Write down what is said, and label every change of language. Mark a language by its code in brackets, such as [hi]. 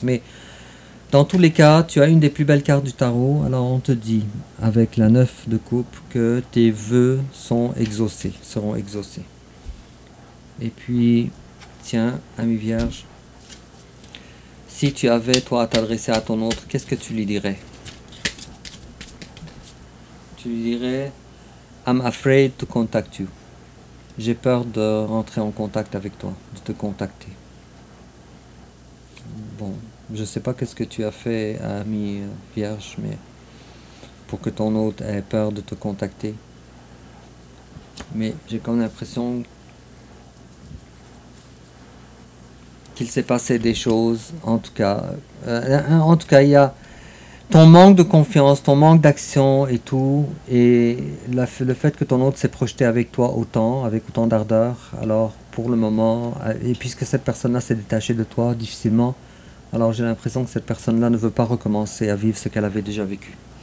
[fr] Mais dans tous les cas, tu as une des plus belles cartes du tarot, alors on te dit, avec la 9 de coupe, que tes vœux seront exaucés. Et puis, tiens, ami vierge, si tu avais, toi, à t'adresser à ton autre, qu'est-ce que tu lui dirais? Tu lui dirais, [en] I'm afraid to contact you. [fr] J'ai peur de rentrer en contact avec toi, de te contacter. Bon, je ne sais pas qu'est-ce que tu as fait, ami vierge, mais pour que ton autre ait peur de te contacter. Mais j'ai comme l'impression qu'il s'est passé des choses, en tout cas, il y a ton manque de confiance, ton manque d'action et tout, et le fait que ton autre s'est projeté avec toi autant, avec autant d'ardeur, alors pour le moment, et puisque cette personne-là s'est détachée de toi difficilement, alors j'ai l'impression que cette personne-là ne veut pas recommencer à vivre ce qu'elle avait déjà vécu.